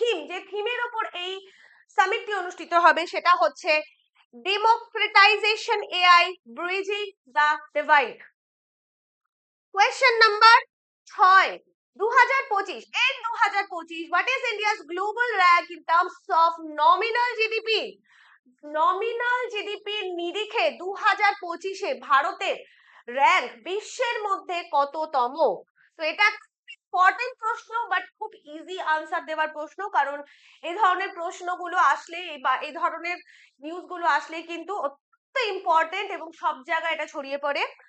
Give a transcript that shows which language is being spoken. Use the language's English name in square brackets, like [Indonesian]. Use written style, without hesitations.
[Bangla] যে থিমের ওপর এই সামিটটি অনুষ্ঠিত হবে সেটা হচ্ছে [English] Democratization AI bridging the divide. [Bangla] Question number 6। [English] 2025 what is India's global rank in terms of nominal GDP? [Bangla] Nominal GDP নিরিখে 2025-এ ভারতের র্যাঙ্ক বিশ্বের মধ্যে কততম? তো এটা ইম্পর্টেন্ট প্রশ্ন, বাট খুব ইজি আনসার দেওয়ার প্রশ্ন, কারণ এই ধরনের প্রশ্নগুলো আসলে বা এই ধরনের নিউজগুলো আসলে কিন্তু অত্যন্ত ইম্পর্টেন্ট এবং সব জায়গায় এটা ছড়িয়ে পড়ে।